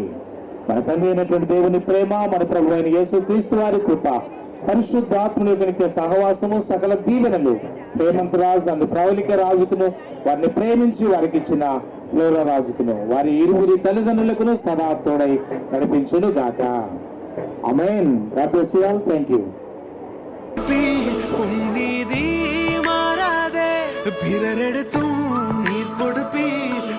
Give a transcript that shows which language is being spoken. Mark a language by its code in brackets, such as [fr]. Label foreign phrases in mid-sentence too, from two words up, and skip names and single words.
[te] మన తండ్రి అయినటువంటి దేవుని ప్రేమ, మన ప్రభు అయిన యేసు క్రీస్తు వారి కృప, పరిశుద్ధాత్మని యొక్క నిత్య సహవాసము, సకల దీవెనలు హేమంతరాజు అండ్ ప్రవళిక రాజుకును, వారిని ప్రేమించి వారికి ఇచ్చిన ఫ్లోరా రాజుకును, వారి ఇరువురి తల్లిదండ్రులకును సదా తోడై నడిపించును గాక. ఆమేన్. [en] God bless you all. Thank you. [ta] உன் நீதி மாறாதே, பிறரெடுத்தும் நீர் கொடுப்பீர்.